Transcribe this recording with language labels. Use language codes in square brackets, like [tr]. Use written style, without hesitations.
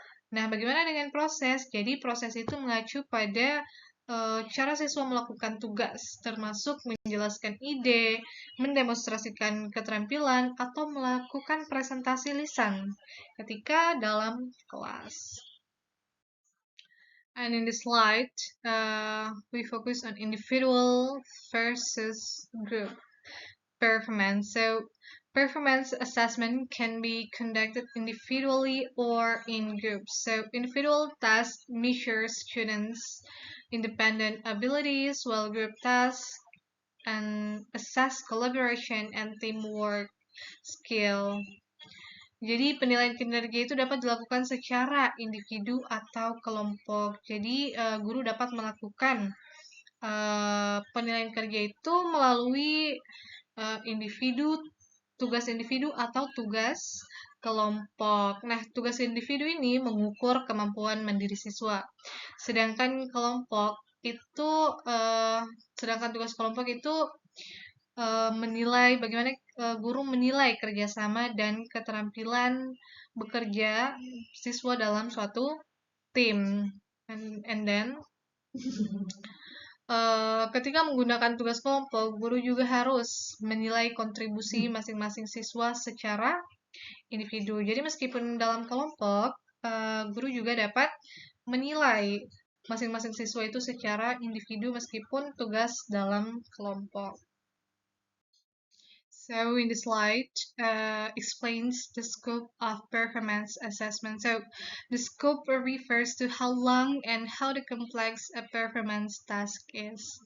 [id] Nah, bagaimana dengan proses? Jadi, proses itu mengacu pada cara siswa melakukan tugas, termasuk menjelaskan ide, mendemonstrasikan keterampilan, atau melakukan presentasi lisan ketika dalam kelas. [en] And in this slide, we focus on individual versus group performance. So, performance assessment can be conducted individually or in groups. So, individual tasks measure students' independent abilities, while group tasks and assess collaboration and teamwork skill. [id] Jadi penilaian kinerja itu dapat dilakukan secara individu atau kelompok. Jadi guru dapat melakukan penilaian kerja itu melalui individu tugas individu atau tugas kelompok. Nah, tugas individu ini mengukur kemampuan mandiri siswa. Sedangkan kelompok itu sedangkan tugas kelompok itu menilai bagaimana guru menilai kerjasama dan keterampilan bekerja siswa dalam suatu tim. [en] And then [id] ketika menggunakan tugas kelompok, guru juga harus menilai kontribusi masing-masing siswa secara individu. Jadi meskipun dalam kelompok, guru juga dapat menilai masing-masing siswa itu secara individu meskipun tugas dalam kelompok. [en] So in the slide explains the scope of performance assessment. So the scope refers to how long and how the complex a performance task is.